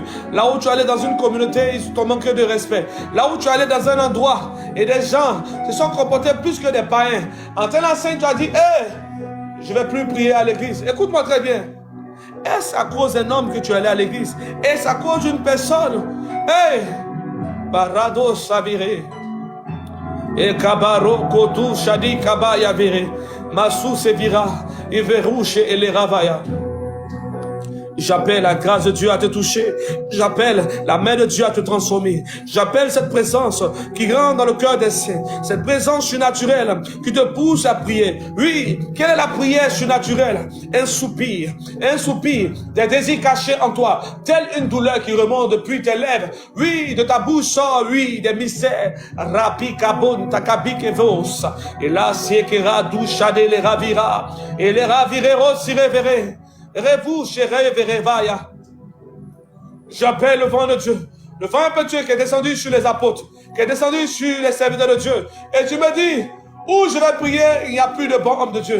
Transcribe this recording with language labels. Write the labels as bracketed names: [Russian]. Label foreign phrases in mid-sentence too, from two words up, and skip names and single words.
[French] Là où tu allais dans une communauté, ils t'ont manqué de respect. Là où tu allais dans un endroit et des gens se sont comportés plus que des païens. En t'en enseignant, tu as dit, hé, je ne vais plus prier à l'église. Écoute-moi très bien. Est-ce à cause d'un homme que tu es allé à l'église? Est-ce à cause d'une personne? Hé, Barado Savire. Et Kabaro Kotu Shadi Kabaya Vere. Massou Sevira. Et Verouche et les Ravaya. J'appelle la grâce de Dieu à te toucher. J'appelle la main de Dieu à te transformer. J'appelle cette présence qui rentre dans le cœur des saints. Cette présence surnaturelle qui te pousse à prier. Oui, quelle est la prière surnaturelle? Un soupir, des désirs cachés en toi. Telle une douleur qui remonte depuis tes lèvres. Oui, de ta bouche sort, oui, des mystères. Rapi kabon takabik evos. Et là, siekera douchade les ravira. Et les ravireros s'y révérer. J'appelle le vent de Dieu, le vent de Dieu qui est descendu sur les apôtres, qui est descendu sur les serviteurs de Dieu. Et tu me dis, où je vais prier, il n'y a plus de bons hommes de Dieu.